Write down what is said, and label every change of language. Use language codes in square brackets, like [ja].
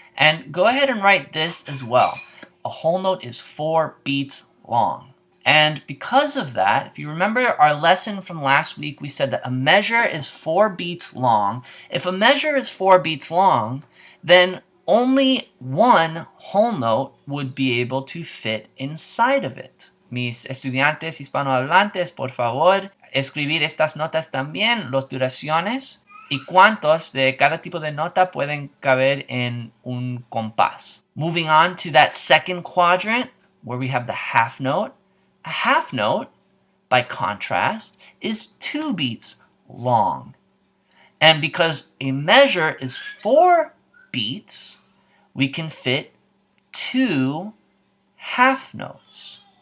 [en] And go ahead and write this as well. A whole note is 4 beats long. And because of that, if you remember our lesson from last week, we said that a measure is 4 beats long. If a measure is 4 beats long, then only one whole note would be able to fit inside of it. [es] Mis estudiantes hispanohablantes, por favor, escribir estas notas también, las duraciones y cuántos de cada tipo de nota pueden caber en un compás. [en] Moving on to that second quadrant where we have the half note. A half note, by contrast, is 2 beats long. And because a measure is 4 beats, we can fit 2 half notes.